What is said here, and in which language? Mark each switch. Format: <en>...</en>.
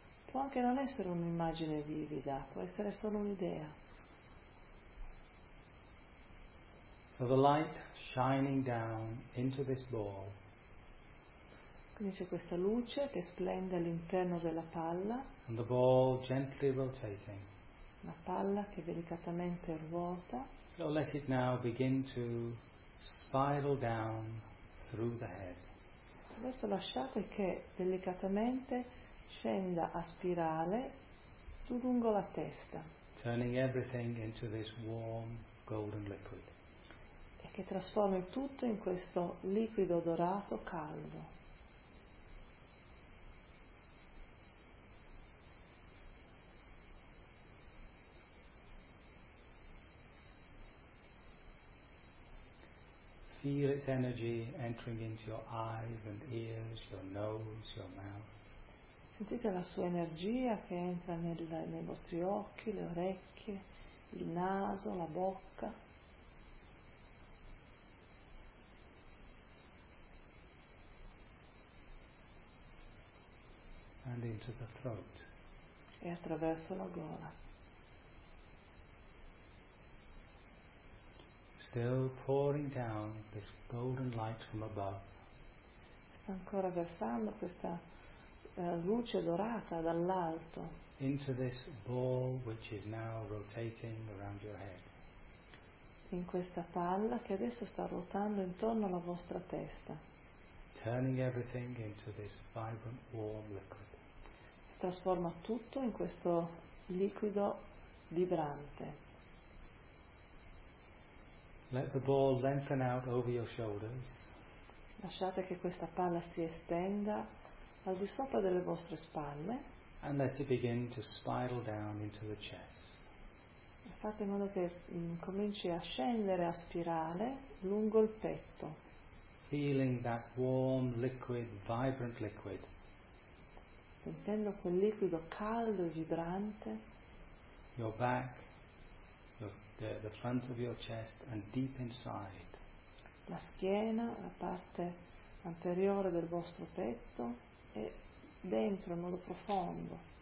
<it>Può anche non essere un'immagine vivida, può essere solo un'idea.</it> <en>So the light shining down into this ball.</en> <it>Quindi c'è questa luce che splende all'interno della palla.</it> <en>And the ball gently rotating.</en> <it>La palla che delicatamente ruota.</it> <en>So let it now begin to spiral down through the head.</en> <it>Adesso lasciate che delicatamente scenda a spirale su lungo la testa.</it> <en>Turning everything into this warm golden liquid.</en> <it>E che trasformi tutto in questo liquido dorato caldo.</it> <en>Feel its energy entering into your eyes and ears, your nose, your mouth.</en> <it>Sentite la sua energia che entra nei vostri occhi, le orecchie, il naso, la bocca.</it> <en>And into the throat.</en> <it>E attraverso la gola.</it> <en>Still pouring down this golden light from above.</en> <it>Sta ancora versando questa luce dorata dall'alto.</it> <en>Into this ball which is now rotating around your head.</en> <it>In questa palla che adesso sta ruotando intorno alla vostra testa.</it> <en>Turning everything into this vibrant warm liquid.</en> <it>Trasforma tutto in questo liquido vibrante.</it> <en>Let the ball lengthen out over your shoulders.</en> <it>Lasciate che questa palla si estenda al di sopra delle vostre spalle.</it> <en>And let it begin to spiral down into the chest.</en> <it>E fate in modo che cominci a scendere a spirale lungo il petto.</it> <en>Feeling that warm liquid, vibrant liquid.</en> <it>Sentendo quel liquido caldo e vibrante.</it> <en>Your back, the front of your chest and deep inside.</en> <it>La schiena, la parte anteriore del vostro petto e dentro, in modo profondo.</it>